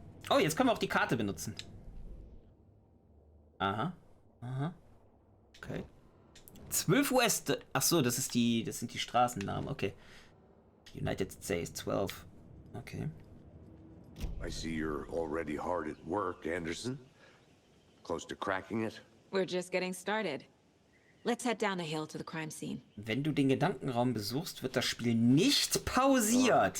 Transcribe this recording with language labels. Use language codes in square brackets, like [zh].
[de] Oh, jetzt können wir auch die Karte benutzen. Aha. Aha. Okay. 12 US. Ach so, das sind die Straßennamen. [en] Okay. United States 12. Okay. I see you're already hard at work, Anderson. Close to cracking it? We're just getting started. Let's head down the hill to the crime scene. [de] Wenn du den Gedankenraum besuchst, wird das Spiel nicht pausiert.